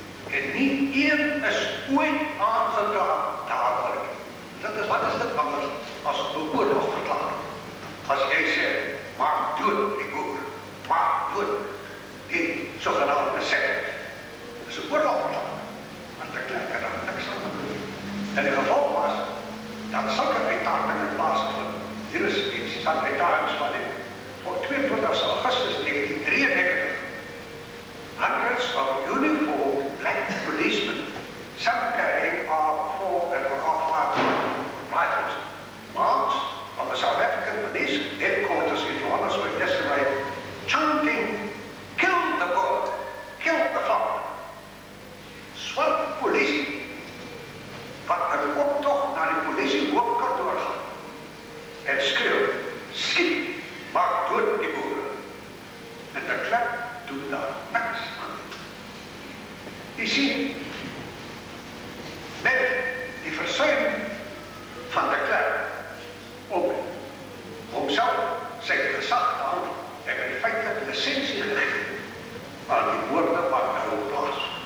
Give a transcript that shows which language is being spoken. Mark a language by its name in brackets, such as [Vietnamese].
[Afrikaans] En nie een is ooit aangedaan daaroor. Wat is dit anders as beoorlog verklaar? As jy sê, maak dood die boer, maak dood die sogenaamde secular. Dis 'n oorlog verklaar. Want de Klerk het daar niks aan doen. En die gevolg was, dat sulke uitdagingen plaasvind. Hier is iets van uitdagings van die op 22 Augustus 1993. [English] Hundreds of uniformed black policemen, some carrying R4 and R5 rifles, marched on the South African police headquarters in Johannesburg yesterday, chanting, kill the boer, kill the farmer. [Afrikaans] Swart polisie, wat een optocht naar die polisie hoofdkantoor gaan, en skreeuw, skiet, maak dood die boere. En de Klerk doet daar niks aan. Jy sien, met die versuim van de Klerk om homself sy gesag te hou, en die feitlik lisensie gegeven aan die woorde wat nou plaas.